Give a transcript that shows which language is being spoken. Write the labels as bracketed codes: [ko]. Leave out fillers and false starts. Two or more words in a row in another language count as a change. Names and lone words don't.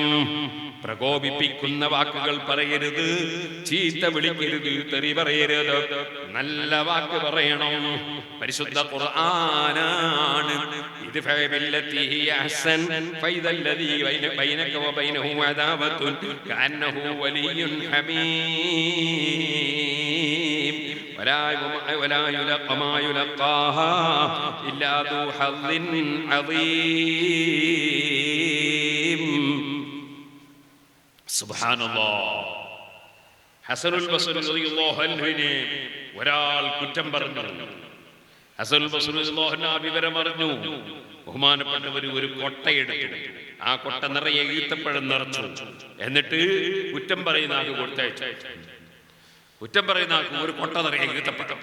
[ml] പ്രകോപിപ്പിക്കുന്ന വാക്കുകൾ പറയരുത്, ചീത്ത വിളിക്കരുത്, തെറി പറയരുത്, നല്ല വാക്ക് പറയണം. പരിശുദ്ധ ഖുർആനാണ്. ഇത് [ar] فبالتي هي أحسن فإذا الذي بينك وبينه عداوة كأنه ولي حميم ولا يلقى ما يلقاها إلا ذو حظ عظيم. سبحان الله. [ml] ഹസനുൽ ബസ്രി [ar] رضي الله عنه [ml] ഒരാൾ കുറ്റം പറഞ്ഞു. ഹസനുൽ ബസ്രി [ar] رضي الله عنه [ml] വിവരം അറിഞ്ഞു. ബഹുമാനപ്പെട്ടവർ ഒരു കൊട്ടയെടുത്തു. ആ കൊട്ട നിറയെ ഈത്തപ്പഴം നിറച്ചു. എന്നിട്ട് കുറ്റം പറയുന്ന ആൾക്ക് കൊടുത്തയച്ചു. കുറ്റം പറയുന്ന ആൾക്ക് ഒരു കൊട്ട നിറയെ ഈത്തപ്പഴം.